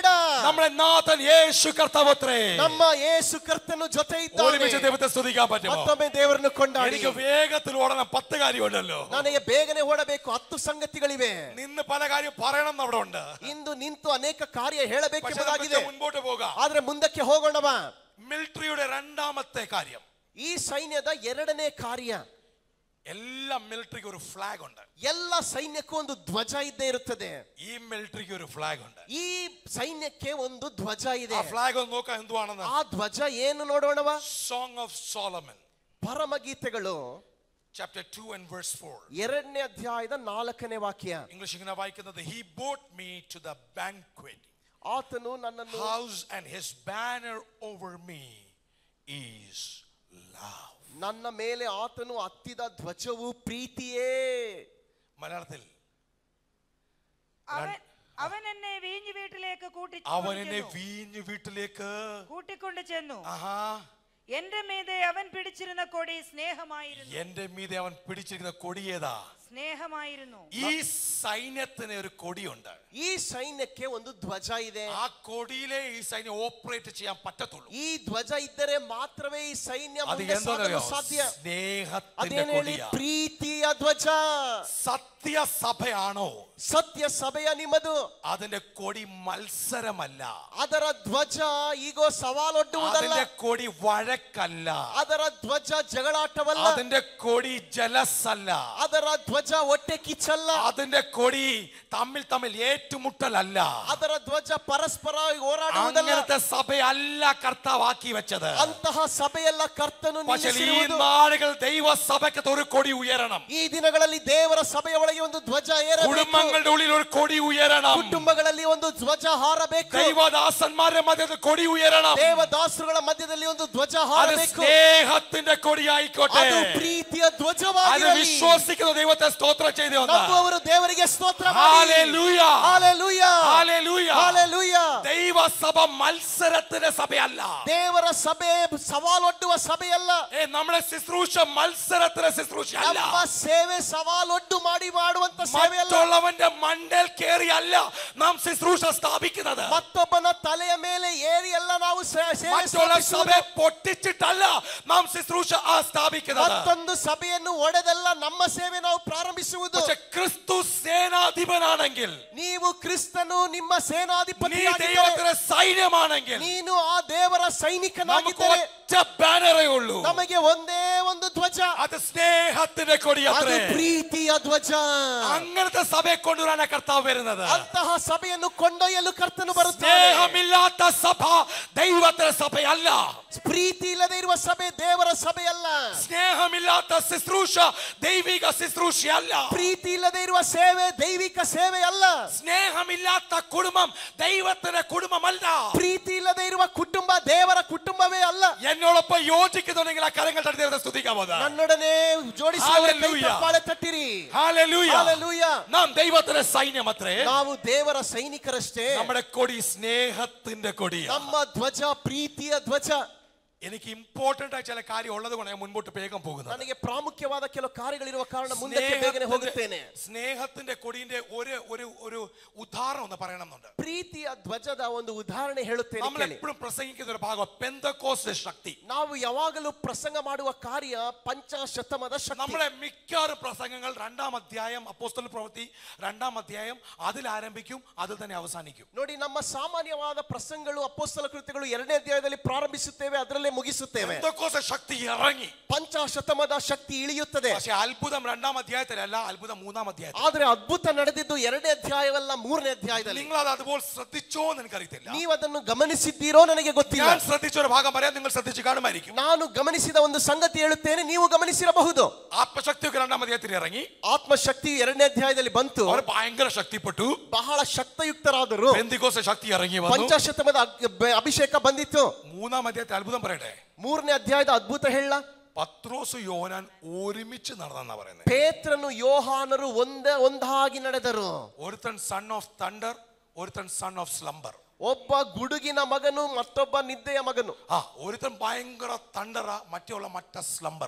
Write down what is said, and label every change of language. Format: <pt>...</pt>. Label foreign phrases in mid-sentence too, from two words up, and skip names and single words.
<ml>നമ്മുടെ നാഥൻ യേശു കർത്താവത്രേ.</ml> <kn>ನಮ್ಮ ಯೇಸು ಕರ್ತನು ಜೊತೆ ಇದ್ದಾನೆ.</kn> <ml>ഒരുമിച്ച് ദൈവത്തെ സ്തുതിക്കാൻ പറ്റുമോ?</ml> <kn>ಮತ್ತೊಮ್ಮೆ ದೇವರನ್ನು ಕೊಂಡಾಡಿ.</kn> <ml>എനിക്ക് വേഗത്തിൽ ഓടണം. 10 കാര്യമുണ്ടല്ലോ.</ml> <kn>ನನಗೆ ಬೇಗನೆ ಓಡಬೇಕು, 10 ಸಂಗತಿಗಳಿವೆ.</kn> <ml>നിന്ന് പല കാര്യം പറയണം അവിടെ ഉണ്ട്.</ml> <kn>ಇಂದು ನಿಂತು ಅನೇಕ ಕಾರ್ಯ ಹೇಳಬೇಕೆಂಬುದಾಗಿದೆ.</kn> <ml>മുൻപോട്ട് പോകാം.</ml> <kn>ಆದ್ರೆ ಮುಂದಕ್ಕೆ ಹೋಗೋಣವಾ.</kn> <ml>മിലിറ്ററിയുടെ രണ്ടാമത്തെ കാര്യം,</ml> <kn>ಈ ಸೈನ್ಯದ ಎರಡನೇ ಕಾರ್ಯ,</kn> <ml>എല്ലാ മിലിറ്ററിക്ക് ഒരു ഫ്ലാഗ് ഉണ്ട്.</ml> <kn>ಎಲ್ಲ ಸೈನ್ಯಕ್ಕೂ ಒಂದು ಧ್ವಜ ಇದ್ದೇ ಇರುತ್ತದೆ.</kn> <ml>ഈ മിലിറ്ററിക്ക് ഒരു ഫ്ലാഗ് ഉണ്ട്.</ml> <kn>ಈ ಸೈನ್ಯಕ್ಕೆ ಒಂದು ಧ್ವಜ ಇದೆ.</kn> <ml>ആ ഫ്ലാഗ് ഒന്ന് നോക്കാം എന്തുവാണെന്ന്.</ml> <kn>ಆ ಧ್ವಜ ಏನು ನೋಡೋಣವಾ.</kn> <en>Song of Solomon,</en> <kn>ಪರಮಗೀತೆಗಳು</kn> <en>chapter 2 and verse 4.</en> <kn>2ನೇ ಅಧ್ಯಾಯದ 4ನೇ ವಾಕ್ಯ.</kn> <ml>ഇംഗ്ലീഷ് ഇങ്ങനെ വായിക്കുന്നത്,</ml> <en>he brought me to the banquet</en> <kn>ಆತನು ನನ್ನನ್ನು</kn> <en>house and his banner over me is love.</en> <kn>ನನ್ನ ಮೇಲೆ ಆತನು ಹತ್ತಿದ ಧ್ವಜವು ಪ್ರೀತಿಯೇ.</kn> <ml>മലയാളത്തിൽ അവൻ എന്നെ വീഞ്ഞു വീട്ടിലേക്ക് കൂട്ടിക്കൊണ്ട് ചെന്നു. എന്റെ മീതെ അവൻ പിടിച്ചിരുന്ന കൊടി സ്നേഹമായിരുന്നു. എന്റെ മീതെ അവൻ പിടിച്ചിരിക്കുന്ന കൊടി ഏതാ? സ്നേഹമായിരുന്നു. ഈ സൈന്യത്തിന് ഒരു കൊടിയുണ്ട്.</ml> <kn>ಈ ಸೈನ್ಯಕ್ಕೆ ಒಂದು ಧ್ವಜ ಇದೆ.</kn> <ml>ആ കൊടിയിലെ ഈ സൈന്യം ഓപ്പറേറ്റ് ചെയ്യാൻ പറ്റത്തുള്ളൂ.</ml> <kn>ಈ ಧ್ವಜ ಇದ್ದರೆ ಮಾತ್ರವೇ ಈ ಸೈನ್ಯ</kn> <ml>അത്</ml> <kn>ಮುಂದೆ ಸಾಗಲು</kn> <ml>എന്താ</ml> <kn>ಸಾಧ್ಯ.</kn> <ml>സ്നേഹത്തിന്റെ</ml> <kn>ಅದೇನು ಹೇಳಿ?</kn> <ml>കൊടിയാ.</ml> <kn>ಪ್ರೀತಿಯ ಧ್ವಜ.</kn> <ml>സത്യ സഭയാണോ?</ml> <kn>ಸತ್ಯ ಸಭೆಯ ನಿಮ್ಮದು.</kn> <ml>അതിന്റെ കൊടി മത്സരമല്ല.</ml> <kn>ಅದರ ಧ್ವಜ ಈಗೋ ಸವಾಲೊಡ್ಡುವುದಲ್ಲ.</kn> <ml>അതിന്റെ കൊടി വഴക്കല്ല.</ml> <kn>ಅದರ ಧ್ವಜ ಜಗಳಾಟವಲ್ಲ.</kn> <ml>അതിന്റെ കൊടി ജലസല്ല.</ml> <kn>ಅದರ ಧ್ವಜ ಹೊಟ್ಟೆ ಕಿಚ್ಚಲ್ಲ.</kn> <ml>അതിന്റെ കൊടി തമ്മിൽ ഏറ്റുമുട്ടലല്ല.</ml> <kn>ಅದರ ಧ್ವಜ ಪರಸ್ಪರ ಹೋರಾಡುವುದಲ್ಲ.</kn> <ml>അങ്ങനത്തെ സഭയല്ല കർത്താവാക്കി വെച്ചത്.</ml> <kn>ಅಂತಹ ಸಭೆಯಲ್ಲ ಕರ್ತನು</kn> <ml>പക്ഷേ ഈ</ml> <kn>ನಿಲ್ಲಿಸಿರುವುದು.</kn> <ml>നാളുകൾ ദൈവസഭയ്ക്ക് ഒരു കൊടി ഉയരണം.</ml> <kn>ಈ ದಿನಗಳಲ್ಲಿ ದೇವರ ಸಭೆಯ ಒಳಗೆ ಒಂದು ಧ್ವಜ ಏರಬೇಕು.</kn> <ml>കുടുംബങ്ങളുടെ ഉള്ളിൽ ഒരു കൊടി ഉയരണം.</ml> <kn>ಕುಟುಂಬಗಳಲ್ಲಿ ಒಂದು ಧ್ವಜ ಹಾರಬೇಕು.</kn> <ml>ദൈവദാസന്മാരുടെ മധ്യത്തിൽ കൊടി ഉയരണം.</ml> <kn>ದೇವದಾಸರುಗಳ ಮಧ್ಯದಲ್ಲಿ ಒಂದು ಧ್ವಜ</kn> <ml>അത്</ml> <kn>ಹಾರಬೇಕು.</kn> <ml>സ്നേഹത്തിന്റെ കൊടിയായിക്കോട്ടെ.</ml> <kn>ಅದು ಪ್ರೀತಿಯ</kn> <ml>അത്</ml> <kn>ಧ್ವಜವಾಗಿರಲಿ.</kn> <ml>വിശ്വസിക്കുന്ന ദൈവത്തെ സ്തോത്രം ചെയ്തു.</ml> <kn>ನಂಬುವವರು ದೇವರಿಗೆ ಸ್ತೋತ್ರ ಮಾಡಿ.</kn> <ml>ഹല്ലേലൂയ</ml> <kn>ಹಲ್ಲೆಲೂಯ</kn> <ml>ഹല്ലേലൂയ</ml> <kn>ಹಲ್ಲೆಲೂಯ.</kn> <ml>ദൈവസഭ മത്സരത്തിന്റെ സഭയല്ല.</ml> <kn>ದೇವರ ಸಭೆ ಸವಾಲೊಡ್ಡುವ ಸಭೆಯಲ್ಲ.</kn> <ml>നമ്മുടെ ശുശ്രൂഷ മത്സരത്തിന്റെ ശുശ്രൂഷയല്ല.</ml> <kn>ನಮ್ಮ ಸೇವೆ ಸವಾಲೊಡ್ಡು ಮಾಡುವಂತ ಸೇವೆಯಲ್ಲ.</kn> <ml>മറ്റുള്ളവന്റെ മണ്ടൽ കേറിയല്ല നാം ശുശ്രൂഷ സ്ഥാപിക്കുന്നത്.</ml> <kn>ಮತ್ತೊಬ್ಬನ ತಲೆಯ ಮೇಲೆ ಏರಿ ಎಲ್ಲ ನಾವು ಸೇವೆ</kn> <ml>മറ്റുള്ള സഭയെ പൊട്ടിച്ചിട്ടല്ല നാം ശുശ്രൂഷ സ്ഥാപിക്കുന്നത്.</ml> <kn>ಮತ್ತೊಂದು ಸಭೆಯನ್ನು ಒಡೆದಲ್ಲ ನಮ್ಮ ಸೇವೆ ನಾವು ಪ್ರಾರಂಭಿಸುವುದು.</kn> <ml>പക്ഷേ ക്രിസ്തു സേനാധിപനാണെങ്കിൽ,</ml> <kn>ನೀವು ಕ್ರಿಸ್ತನು ನಿಮ್ಮ</kn> <ml>നീ</ml> <kn>ಸೇನಾಧಿಪತಿಯಾಗಿದ್ದರೆ,</kn> <ml>ദൈവത്തിന്റെ സൈന്യമാണെങ്കിൽ</ml> <kn>ನೀನು ಆ ದೇವರ</kn> <ml>നമുക്ക്</ml> <kn>ಸೈನಿಕನಾಗಿದ್ದರೆ</kn> <ml>ഒറ്റ ബാനറേ ഉള്ളൂ.</ml> <kn>ನಮಗೆ ಒಂದೇ ಒಂದು ಧ್ವಜ.</kn> <ml>അത് സ്നേഹത്തിന്റെ</ml> <kn>ಅದು</kn> <ml>കൊടിയത്രേ.</ml> <kn>ಪ್ರೀತಿಯ ಧ್ವಜ.</kn> <ml>അങ്ങനത്തെ സഭയെ കൊണ്ടുവരാനാ കർത്താവ് വരുന്നത്.</ml> <kn>ಅಂತಹ ಸಭೆಯನ್ನು ಕೊಂಡೊಯ್ಯಲು ಕರ್ತನು ಬರುತ್ತಾನೆ.</kn> <ml>സ്നേഹമില്ലാത്ത സഭ ദൈവത്തിന്റെ സഭയല്ല.</ml> <kn>ಪ್ರೀತಿ ಇಲ್ಲದೆ ಇರುವ ಸಭೆ ದೇವರ ಸಭೆಯಲ್ಲ.</kn> <ml>സ്നേഹമില്ലാത്ത ശുശ്രൂഷ ദൈവിക ശുശ്രൂഷയല്ല.</ml> <kn>ಪ್ರೀತಿ ಇಲ್ಲದೆ ಇರುವ ಸೇವೆ ದೈವಿಕ ಸೇವೆ ಅಲ್ಲ.</kn> <ml>സ്നേഹമില്ലാത്ത കുടുംബം ദൈവത്തിന്റെ കുടുംബമല്ല.</ml> <kn>ಪ್ರೀತಿ ಇಲ್ಲದೆ ಇರುವ ಕುಟುಂಬ ದೇವರ ಕುಟುಂಬವೇ ಅಲ್ಲ.</kn> <ml>എന്നോടൊപ്പം യോജിക്കുന്നുണ്ടെങ്കിൽ ആ കരങ്ങൾ തട്ടി ദൈവത്തെ സ്തുതിക്കാമോ?</ml> <kn>ನನ್ನೊಡನೆ ಜೋಡಿಸಿ Hallelujah. ಚಪ್ಪಾಳೆ ತಟ್ಟಿರಿ.</kn> <ml>ഹല്ലേലൂയ.</ml> <kn>ಹಲ್ಲೆಲೂಯ.</kn> <ml>നാം ദൈവത്തിന്റെ സൈന്യമത്രേ.</ml> <kn>ನಾವು ದೇವರ ಸೈನಿಕರಷ್ಟೇ.</kn> <ml>നമ്മുടെ കൊടി സ്നേഹത്തിന്റെ കൊടിയാണ്.</ml> <kn>ನಮ್ಮ ಧ್ವಜ ಪ್ರೀತಿಯ ಧ್ವಜ.</kn> <ml>എനിക്ക് ഇമ്പോർട്ടന്റ് ആയ ചില കാര്യം ഉള്ളത് കൊണ്ട് ഞാൻ മുൻപോട്ട് വേഗം പോകുന്നത്.</ml> <kn>ನನಗೆ ಪ್ರಾಮುಖ್ಯವಾದ ಕೆಲವು ಕಾರ್ಯಗಳಿರುವ ಕಾರಣ ಮುಂದಕ್ಕೆ ಬೇಗನೆ ಹೋಗುತ್ತೇನೆ.</kn> <ml>സ്നേഹത്തിന്റെ കൊടിയുടെ ഒരു ഉദാഹരണം ഒന്ന് പറയണമെന്നുണ്ട്.</ml> <kn>ಪ್ರೀತಿಯ ಧ್ವಜದ ಒಂದು ಉದಾಹರಣೆ ಹೇಳುತ್ತೇನೆ</kn> <ml>നമ്മൾ</ml> <kn>ಕೇಳಿ.</kn> <ml>എപ്പോഴും പ്രസംഗിക്കുന്ന ഒരു ഭാഗം പെന്തക്കോസ്ത് ശക്തി.</ml> <kn>ನಾವು ಯಾವಾಗಲೂ ಪ್ರಸಂಗ ಮಾಡುವ ಕಾರ್ಯ ಪಂಚಾಶತಮದ ಶಕ್ತಿ.</kn> <ml>നമ്മുടെ മിക്കവാറും പ്രസംഗങ്ങൾ 2-ാം അധ്യായം അപ്പോസ്തല പ്രവൃത്തി 2-ാം അധ്യായം അതിൽ ആരംഭിക്കും, അതിൽ തന്നെ അവസാനിക്കും.</ml> <kn>ನೋಡಿ, ನಮ್ಮ ಸಾಮಾನ್ಯವಾದ ಪ್ರಸಂಗಗಳು ಅಪೊಸ್ತಲ ಕೃತ್ಯಗಳು 2ನೇ ಅಧ್ಯಾಯದಲ್ಲಿ ಪ್ರಾರಂಭಿಸುತ್ತೇವೆ, ಅದರಲ್ಲೇ ಮುಗಿಸುತ್ತೇವೆ.</kn> <ml>പെന്തക്കോസ്ത് ശക്തി ഇറങ്ങി.</ml> <kn>ಪಂಚಾಶತಮದ ಶಕ್ತಿ ಇಳಿಯುತ್ತದೆ.</kn> <ml>പക്ഷേ അത്ഭുതം 2-ാം അധ്യായത്തിലല്ല, അത്ഭുതം 3-ാം അധ്യായത്തിൽ.</ml> <kn>ಆದ್ರೆ ಅದ್ಭುತ ನಡೆದಿದ್ದು 2ನೇ ಅಧ್ಯಾಯವಲ್ಲ, 3ನೇ ಅಧ್ಯಾಯದಲ್ಲಿ.</kn> <ml>നിങ്ങൾ അത് അതുപോലെ ശ്രദ്ധിച്ചോ എന്ന് എനിക്കറിയത്തില്ല.</ml> <kn>ನೀವು ಅದನ್ನು ಗಮನಿಸಿದ್ದೀರೋ ನನಗೆ ಗೊತ್ತಿಲ್ಲ.</kn> <ml>ഞാൻ ശ്രദ്ധിച്ച ഒരു ഭാഗം പറയാൻ നിങ്ങൾ ശ്രദ്ധിച്ചു കാണുമായിരിക്കും.</ml> <kn>ನಾನು ಗಮನಿಸಿದ ಒಂದು ಸಂಗತಿ ಹೇಳುತ್ತೇನೆ, ನೀವು ಗಮನಿಸಿರಬಹುದು.</kn> <ml>ആത്മശക്തിയൊക്കെ 2-ാം അധ്യായത്തിൽ ഇറങ്ങി.</ml> <kn>ಆತ್ಮಶಕ್ತಿ 2ನೇ ಅಧ್ಯಾಯದಲ್ಲಿ ಬಂತು.</kn> <ml>അവർ ഭയങ്കര ശക്തിപ്പെട്ടു.</ml> <kn>ಬಹಳ ಶಕ್ತಯುಕ್ತರಾದರು.</kn> <ml>പെന്തക്കോസ്ത് ശക്തി ഇറങ്ങി വന്നു.</ml> <kn>ಪಂಚಾಶತಮದ ಅಭಿಷೇಕ ಬಂದಿತ್ತು.</kn> <ml>3-ാം അധ്യായത്തിൽ അത്ഭുതം പറയട്ടെ.</ml> <kn>3ನೇ ಅಧ್ಯಾಯದ ಅದ್ಭುತ ಹೇಳ.</kn> <ml>പത്രോസ് യോഹന്നാൻ ഒരുമിച്ച് നടന്നെന്നാ പറയുന്നത്.</ml> <kn>ಪೇತ್ರನು ಯೋಹಾನರು ಒಂದಾಗಿ ನಡೆದರು.</kn> <ml>ഒരുത്തൻ</ml> <en>son of thunder,</en> <ml>ഒരുത്തൻ</ml> <en>son of slumber.</en> <kn>ಒಬ್ಬ ಗುಡುಗಿನ ಮಗನು, ಮತ್ತೊಬ್ಬ ನಿದ್ದೆಯ ಮಗನು.</kn> <ml>ഒരുത്തൻ ഭയങ്കര തണ്ടറ, മറ്റേ സ്ലംബറ.</ml>